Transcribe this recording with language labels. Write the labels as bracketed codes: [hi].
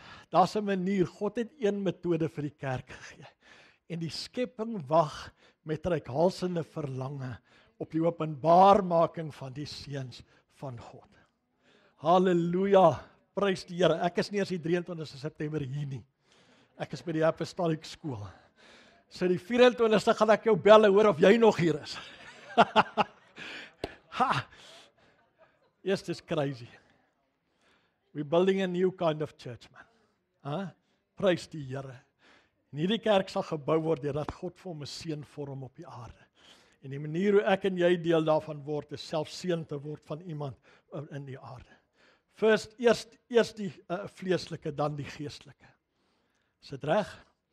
[af] Daar's 'n manier, God het een metode vir die kerk gegee. En die skepping wag met reikhalsende verlange op die openbaarmaking van die seuns van God. Halleluja, prys die Here. Ek is nie eers die 23ste September hier nie. Ek is by die Apostolic Skool. So die 24ste gaan ek jou bel en hoor of jy nog hier is. [en] Yes, this is crazy. We're building a new kind of church, man. Prys die Here. [af] En hierdie kerk sal gebou word deurdat God vir hom 'n seun vorm op die aarde. En die manier hoe ek en jy deel daarvan word, is self seun te word van iemand in die aarde. Eers die vleeslike, dan die geestelike. Is dit reg?